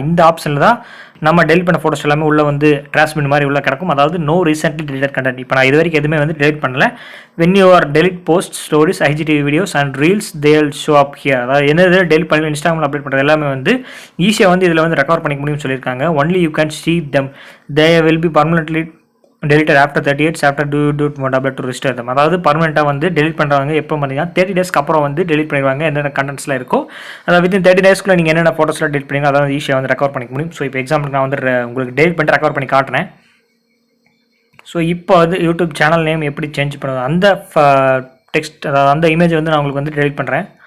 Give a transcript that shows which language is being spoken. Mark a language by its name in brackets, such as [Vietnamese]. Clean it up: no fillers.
[Tamil] இந்த ஆப்ஷனில் தான் நம்ம டெலிட் பண்ண ஃபோட்டோஸ் எல்லாமே உள்ள வந்து டிரான்ஸ்மிட் மாதிரி உள்ள கிடக்கும். [English] அதாவது no recently deleted content. [Tamil] இப்போ நான் இது வரைக்கும் எதுவுமே வந்து டெலிட் பண்ணல. [English] When you are delete post stories IGTV videos and reels they'll show up here. [Tamil] அதாவது என்ன டெலிட் பண்ணி இன்ஸ்டாகிராமில் அப்டேட் பண்ணுறது எல்லாமே வந்து ஈஸியாக வந்து இதில் வந்து ரெக்கவர் பண்ணிக்க முடியும்னு சொல்லியிருக்காங்க. [English] Only you can see them, they will be permanently deleted after 30 days after do not able to restore them. [Tamil] அதாவது பர்மனெண்ட்டாக வந்து டெலிட் பண்ணுறவங்க எப்போ பண்ணிங்கன்னா 30 டேஸ்க்கு அப்புறம் வந்து டெலிட் பண்ணிடுவாங்க என்னென்ன கண்டென்ட்ஸ்லாம் இருக்கோ. அதாவது வித்தின் 30 டேஸ்க்குள்ள நீங்கள் என்னென்ன ஃபோட்டோஸ்லாம் டெலிட் பண்ணிங்க அதாவது ஈஸியாக வந்து ரெக்கவர் பண்ணிக்க முடியும். ஸோ இப்போ எக்ஸாம்பிளுக்கு நான் வந்து உங்களுக்கு டெலிட் பண்ணிட்டு ரெக்கவர் பண்ணி காட்டுறேன். ஸோ இப்போ வந்து யூடியூப் சேனல் நேம் எப்படி சேஞ்ச் பண்ணுறது அந்த டெக்ஸ்ட் அதாவது அந்த இமேஜ் வந்து நான் உங்களுக்கு வந்து டெலிட் பண்ணுறேன்.